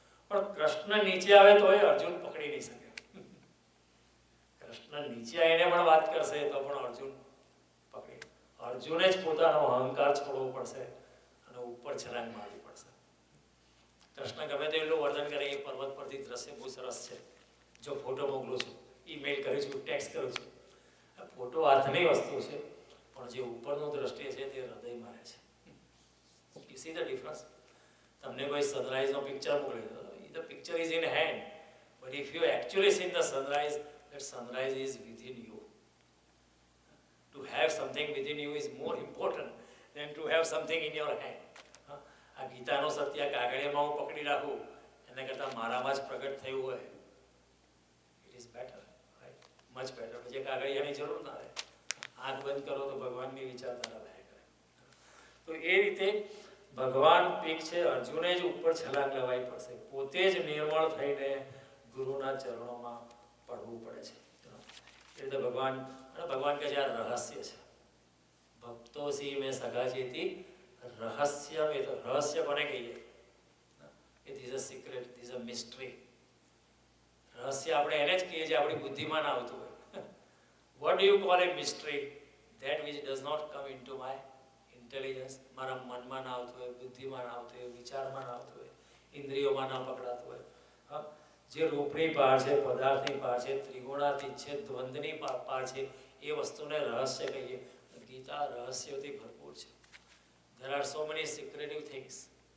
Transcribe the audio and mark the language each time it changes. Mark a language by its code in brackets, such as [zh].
[gu] પણ કૃષ્ણ નીચે આવે તો એ અર્જુન પકડી નહીં શકે. કૃષ્ણ નીચે આવીને પણ વાત કરશે તો પણ અર્જુન પકડી, અર્જુને જ પોતાનો અહંકાર છોડવો પડશે અને ઉપર છલાંગ મારવી પડશે. કૃષ્ણ ગમે તેટલું વર્ણન કરે, એ પર્વત પરથી દ્રશ્ય બહુ સરસ છે. જો ફોટો મોકલું છું, ઈમેલ કરું છું, ટેક્સ્ટ કરું છું, આ ફોટો હાથની વસ્તુ છે, પણ જે ઉપરનું દ્રષ્ટિ છે તે હૃદયમાં રહે છે. [en] You see the difference? [gu] તમને કોઈ સનરાઈઝનો પિક્ચર મોકલી દો, [en] the picture is in hand, but if you actually see the sunrise, that sunrise is within you. To have something within you is more important than to have something in your hand. [gu] આ ગીતાનો સત્ય કાગળિયામાં હું પકડી રાખું એના કરતાં મારામાં જ પ્રગટ થયું હોય, [en] It is better, right, much better. [gu] પછી કાગળિયાની જરૂર ના રહે. આંખ બંધ કરો તો ભગવાનની વિચારધારા લાયા કરે. તો એ રીતે ભગવાન પીક છે, અર્જુને જ ઉપર છલાંગ લેવાઈ પડશે, પોતે જ નિર્મળ થઈને ગુરુના ચરણોમાં પડવું પડે છે. એ રીતે ભગવાન, અને ભગવાન કહે છે આ રહસ્ય છે. ભક્તો સી મેં સગા જેથી રહસ્ય, એ તો રહસ્ય કોને કહીએ? [en] It is a secret, it is a mystery. [gu] રહસ્ય આપણે એને જ કહીએ છીએ આપણી બુદ્ધિમાં ના આવતું હોય. [en] What do you call a mystery? That which does not come into my intelligence. [gu] મારા મનમાં ના આવતું હોય, બુદ્ધિમાં ના આવતું હોય, વિચારમાં ના આવતું હોય, ઇન્દ્રિયોમાં ના પકડાતું હોય. હા, જે રૂપની પાર છે, પદાર્થની પાર છે, ત્રિગુણાતીત છે, દ્વંદ્વની પાર છે, એ વસ્તુને રહસ્ય કહીએ. ગીતા રહસ્યોથી ભરપૂર છે. [en] There are so many secretive things.